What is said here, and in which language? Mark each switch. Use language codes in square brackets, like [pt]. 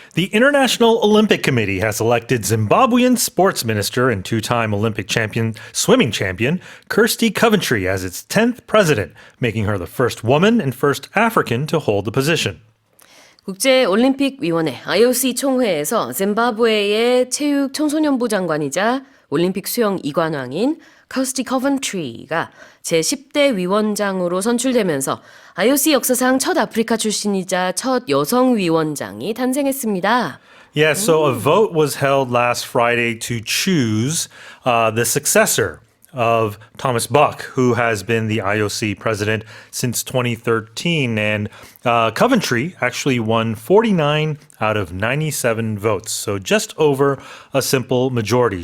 [en] The International Olympic Committee has elected Zimbabwean sports minister and two-time Olympic swimming champion, Kirsty Coventry as its 10th president, making her the first woman and first African to hold the position. [ko] 국제올림픽위원회 IOC 총회에서 짐바브웨의 체육 청소년부 장관이자 올림픽 수영 이관왕인 커스티 커번트리가 제10대 위원장으로 선출되면서 IOC 역사상 첫 아프리카 출신이자 첫 여성 위원장이 탄생했습니다. [en] Yeah, so a vote was held last Friday to choose the successor of Thomas Bach, who has been the IOC president since 2013. And Coventry actually won 49 out of 97 votes, so just over a simple majority.